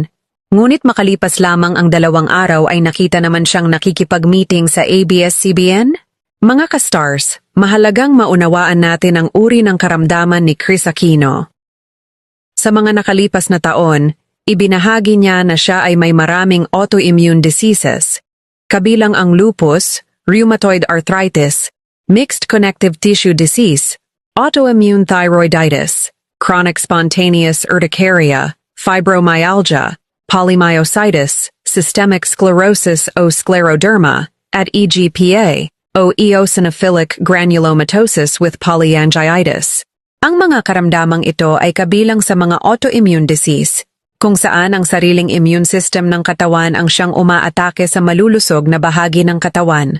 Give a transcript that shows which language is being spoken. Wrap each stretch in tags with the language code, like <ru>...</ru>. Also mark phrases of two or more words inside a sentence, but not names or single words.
<tl>Ngunit makalipas lamang ang 2 araw ay nakita naman siyang nakikipag-meeting sa ABS-CBN? Mga ka-stars, mahalagang maunawaan natin ang uri ng karamdaman ni Chris Aquino. Sa mga nakalipas na taon, ibinahagi niya na siya ay may maraming</tl> <en>autoimmune diseases,</en> <tl>kabilang ang</tl> <en>lupus, rheumatoid arthritis, mixed connective tissue disease, autoimmune thyroiditis, chronic spontaneous urticaria, fibromyalgia, polymyositis, systemic sclerosis o scleroderma, at EGPA, o eosinophilic granulomatosis with polyangiitis.</en> <tl>Ang mga karamdamang ito ay kabilang sa mga</tl> <en>autoimmune disease,</en> <tl>kung saan ang sariling</tl> <en>immune system</en> <tl>ng katawan ang siyang umaatake sa malulusog na bahagi ng katawan.</tl>